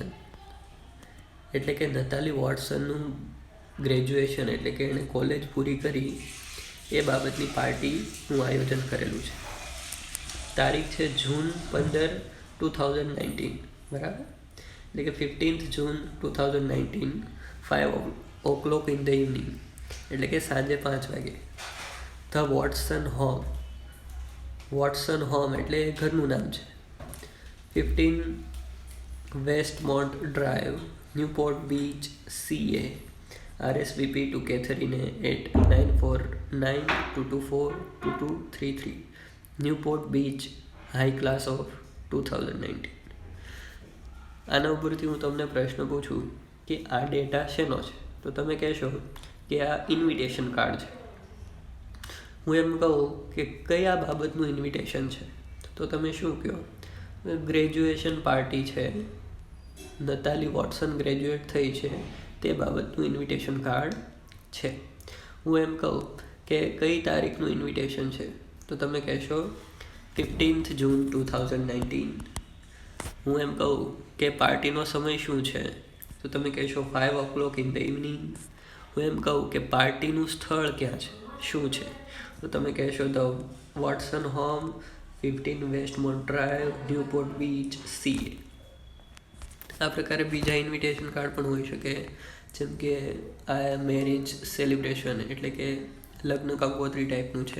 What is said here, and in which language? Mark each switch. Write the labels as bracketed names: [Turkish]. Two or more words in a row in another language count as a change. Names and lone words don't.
[Gujarati] એટલે કે નતાલી વોટસનનું ગ્રેજ્યુએશન, એટલે કે એણે કોલેજ પૂરી કરી એ બાબતની પાર્ટીનું આયોજન કરેલું છે. તારીખ છે June 15, 2019. બરાબર. એટલે કે [English] 15th June 2019, 5 o'clock in the evening, [Gujarati] એટલે કે સાંજે 5 વાગે. ધ વોટસન હોમ. વોટસન હોમ એટલે ઘરનું નામ છે. 15 વેસ્ટમોન્ટ ડ્રાઈવ, ન્યૂપોર્ટ બીચ, CA. [English] RSVP to Catherine at 9492242233. Newport Beach, High Class of 2019. [Gujarati] આના ઉપરથી હું તમને પ્રશ્ન પૂછું કે આ ડેટા શેનો છે તો તમે કહેશો કે આ [English] invitation card [Gujarati] છે. હું એમ કહું કે કયા બાબતનું ઇન્વિટેશન છે તો તમે શું કહો, [English] graduation party [Gujarati] છે, નતાલી વોટસન ગ્રેજ્યુએટ થઈ છે તે બાબતનું [English] invitation card [Gujarati] છે. હું એમ કહું કે કઈ તારીખનું ઇન્વિટેશન છે તો તમે કહેશો 15th June 2019. હું એમ કહું કે પાર્ટીનો સમય શું છે તો તમે કહેશો [English] 5 o'clock in the evening. [Gujarati] હું એમ કહું કે પાર્ટીનું સ્થળ ક્યાં છે, શું છે તો તમે કહેશો ધ વોટસન હોમ, 15 વેસ્ટમોન્ટ ડ્રાઈવ, ન્યૂપોર્ટ બીચ, CA. આ પ્રકારે બીજા [English] invitation card [Gujarati] પણ હોઈ શકે, જેમ કે આ [English] marriage celebration, [Gujarati] એટલે કે લગ્ન કંકોત્રી ટાઈપનું છે.